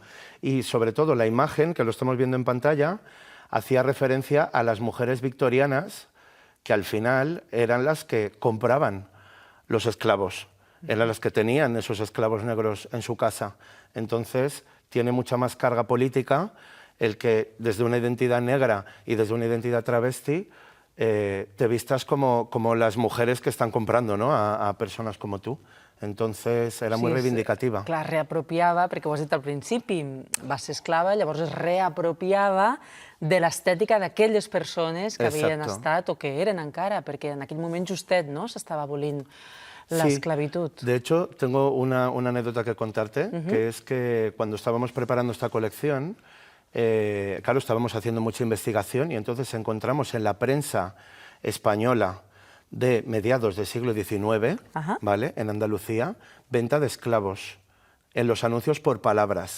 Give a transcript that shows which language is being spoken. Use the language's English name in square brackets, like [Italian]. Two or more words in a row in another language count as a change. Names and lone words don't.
[Spanish] Y sobre todo la imagen, que lo estamos viendo en pantalla, hacía referencia a las mujeres victorianas, que al final eran las que compraban los esclavos, eran las que tenían esos esclavos negros en su casa. Entonces, tiene mucha más carga política el que desde una identidad negra y desde una identidad travesti te vistas como las mujeres que estan comprando, no?, [Catalan] a persones com tu. [Spanish] Entonces era muy reivindicativa. [Catalan] Clar, reapropiava, perquè ho has dit al principi, va ser esclava, llavors es reapropiava de l'estètica d'aquelles persones que havien estat o que eren encara, perquè en aquell moment justet, no?, s'estava abolint la esclavitud. [Spanish] De hecho, tengo una anécdota que contarte, que es que cuando estábamos preparando esta colección, claro, estábamos haciendo mucha investigación y entonces encontramos en la prensa española de mediados del siglo XIX, ¿vale?, en Andalucía, venta de esclavos en los anuncios por palabras.